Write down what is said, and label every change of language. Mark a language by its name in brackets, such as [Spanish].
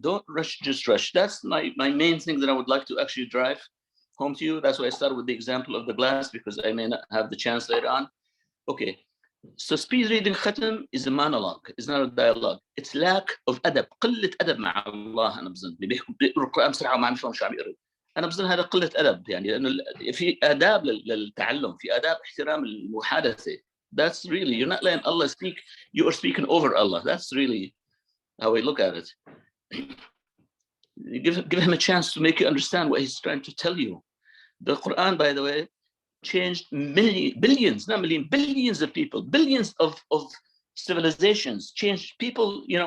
[English] Don't rush, just rush. That's my main thing that I would like to actually drive home to you. That's why I started with the example of the glass, because I may not have the chance later on. Okay. So speed reading khatam is a monologue, it's not a dialogue. It's lack of adab, [Arabic] قلة أدب مع الله. أنا بظن بيقرأ القرآن بسرعة وما عم يفهم شو عم يقرأ. أنا بظن هذا قلة أدب، لأنه في آداب للتعلم، في آداب احترام المحادثة. [English] That's really, you're not letting Allah speak, you are speaking over Allah. That's really how I look at it. You give him a chance to make you understand what he's trying to tell you. The Quran, by the way, changed billions of people, billions of civilizations, changed people.